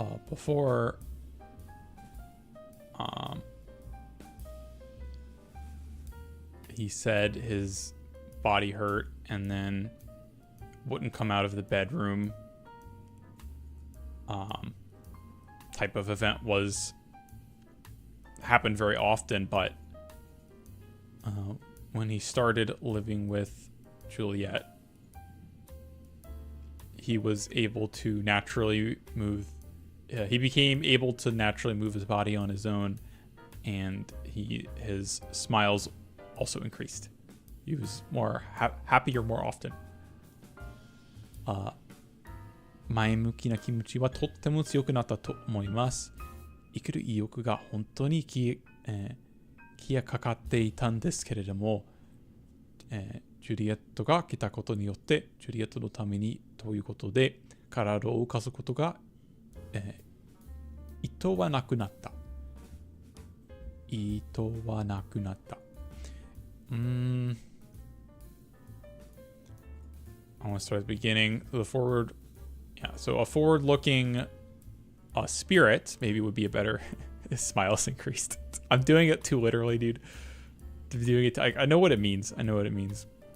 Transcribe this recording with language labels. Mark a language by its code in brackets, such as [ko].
[en] Before he said his body hurt and then wouldn't come out of the bedroom type of event happened very often, but when he started living with Juliet, he was able to naturally move. He became able to naturally move his body on his own, and his smiles also increased. He was more happier more often. [ja] 前向きな気持ちはとっても強くなったと思います。生きる意欲が本当に消えかかっていたんですけれども、ジュリエットが来たことによってジュリエットのためにということで体を動かすことが、意図はなくなった。意図はなくなった。 [en] I want to start at the beginning. The forward, yeah. So a forward-looking spirit maybe would be a better. His smiles increased. I'm doing it too literally, dude. I know what it means. I know what it means.